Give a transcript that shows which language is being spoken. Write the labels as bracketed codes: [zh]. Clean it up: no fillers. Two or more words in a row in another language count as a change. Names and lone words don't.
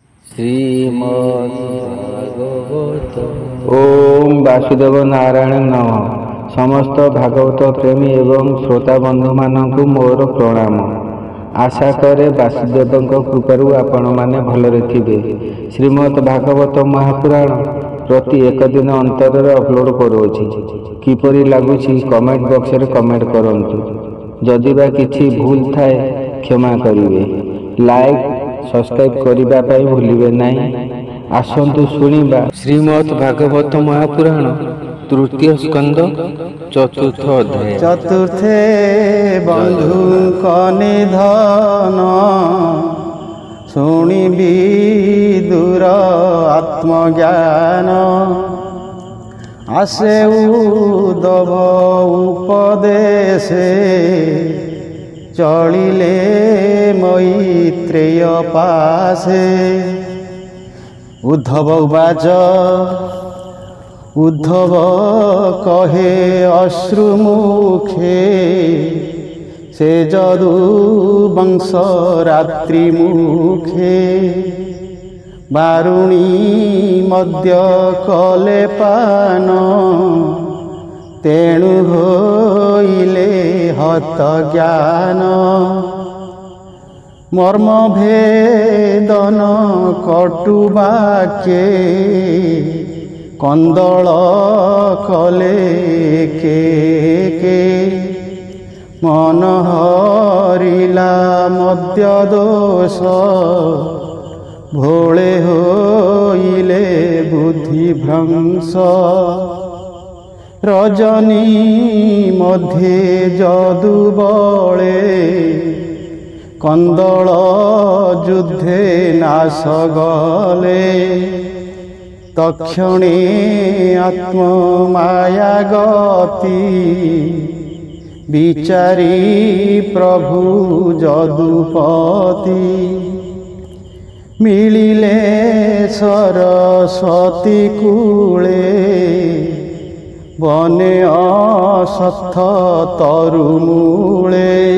[sa] श्रीमद्भागवत ओम वासुदेव नारायण नमः। [or] ସମସ୍ତ ଭାଗବତ ପ୍ରେମୀ ଏବଂ ଶ୍ରୋତା ବନ୍ଧୁ ମାନଙ୍କୁ ମୋର ପ୍ରଣାମ। ଆଶା କରେ ବାସୁଦେବ କୃପାରୁ ଆପଣ ମାନେ ଭଲରେ ଥିବେ। ଶ୍ରୀମଦ୍ ଭାଗବତ ମହାପୁରାଣ ପ୍ରତି ଏକ ଦିନ ଅନ୍ତର ଅପଲୋଡ କରୁଛି। କିପରି ଲାଗୁଛି [en] comment box [or] ରେ କମେଣ୍ଟ କରନ୍ତୁ। ଯଦି ବା କିଛି ଭୁଲ ଥାଏ କ୍ଷମା କରିବେ। [en] like subscribe [or] କରିବା ପାଇଁ ଭୁଲିବେ ନାହିଁ। ଆସନ୍ତୁ ଶୁଣିବା ଶ୍ରୀମଦ୍ ଭାଗବତ ମହାପୁରାଣ ତୃତୀୟ ସ୍କନ୍ଦ ଚତୁର୍ଥ ଅଧ୍ୟାୟ। ଚତୁର୍ଥେ ବନ୍ଧୁ ନିଧନ ଶୁଣିବି ଦୂର ଆତ୍ମଜ୍ଞାନ ଆସେ ଉଦ୍ଧବ ଉପଦେଶେ ଚଳିଲେ ମୈତ୍ରେୟ ପାଶେ। ଉଦ୍ଧବ ଉବାଚ ଉଦ୍ଧବ କହେ ଅଶ୍ରୁମୁଖେ ସେ ଯଦୁ ବଂଶ ରାତ୍ରି ମୁଖେ। ବାରୁଣୀ ମଧ୍ୟ କଲେ ପାନ ତେଣୁ ହୋଇଲେ ହତ ଜ୍ଞାନ। ମର୍ମ ଭେଦନ କଟୁବାକ୍ୟେ କନ୍ଦଳ କଲେ କେ ମନ ହରିଲା ମଧ୍ୟ ଦୋଷ ଭୋଳେ ହୋଇଲେ ବୁଦ୍ଧି ଭ୍ରଂଶ। ରଜନୀ ମଧ୍ୟେ ଯଦୁ ବଳେ କନ୍ଦଳ ଯୁଦ୍ଧେ ନାଶ ଗଲେ। ତକ୍ଷଣେ ଆତ୍ମମାୟା ଗତି ବିଚାରି ପ୍ରଭୁ ଯଦୁପତି। ମିଳିଲେ ସରସ୍ୱତୀ କୂଳେ ବନେ ଅଶ୍ୱତ୍ଥ ତରୁମୂଳେ।